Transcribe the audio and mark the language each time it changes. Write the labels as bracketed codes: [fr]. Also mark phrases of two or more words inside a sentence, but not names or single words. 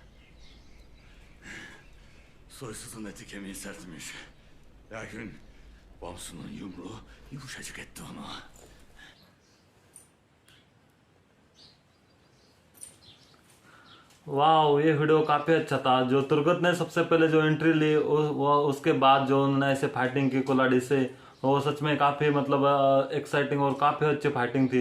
[tr] Soysuzun eti kemiği sertmiş. Lakin Bamsu'nun yumruğu yumuşacık etti onu. [hi] वाह, ये वीडियो काफी अच्छा था। जो तुर्गत ने सबसे पहले जो एंट्री ली वो उसके बाद जो उन्होंने ऐसे फाइटिंग की कुल्हाड़ी से, वो सच में काफी मतलब एक्साइटिंग और काफी अच्छी फाइटिंग थी।